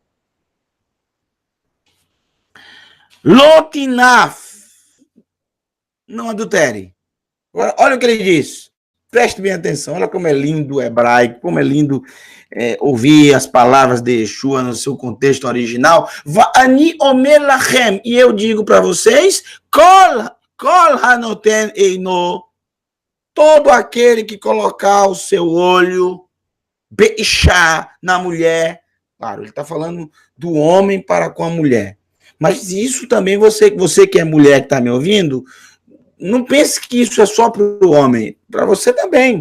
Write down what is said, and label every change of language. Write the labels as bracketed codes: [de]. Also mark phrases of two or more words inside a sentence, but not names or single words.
[he] Lotinaf. [pt] Não adultere. Agora, olha o que ele diz. Preste bem atenção. Olha como é lindo o hebraico, como é lindo ouvir as palavras de Yeshua no seu contexto original. [he] ואני אומר לכם. [pt] E eu digo para vocês, [he] כל הנותן עינו. [pt] Todo aquele que colocar o seu olho beishá na mulher. Claro, ele está falando do homem para com a mulher. Mas isso também, você que é mulher que está me ouvindo, não pense que isso é só para o homem, para você também.